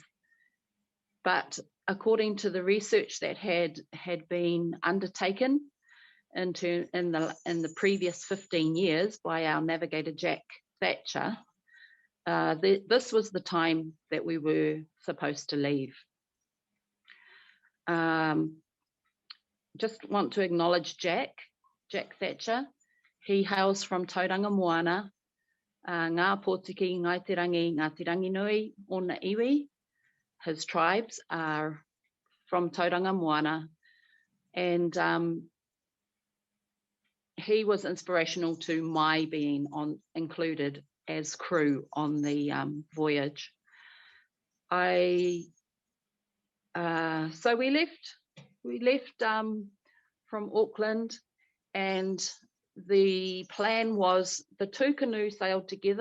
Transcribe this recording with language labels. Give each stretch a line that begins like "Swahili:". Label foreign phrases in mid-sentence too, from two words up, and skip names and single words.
English: But according to the research that had been undertaken in the previous 15 years by our navigator Jack Thatcher, this was the time that we were supposed to leave. Just want to acknowledge Jack Thatcher. He hails from Tauranga Moana, Ngā Pōtiki, Ngāi Te Rangi Nui,
Māori: Ona Iwi.
English: His tribes are from Tauranga Moana, and he was inspirational to my being included as crew on the voyage. So we left from Auckland, and the plan was the two canoes sailed together.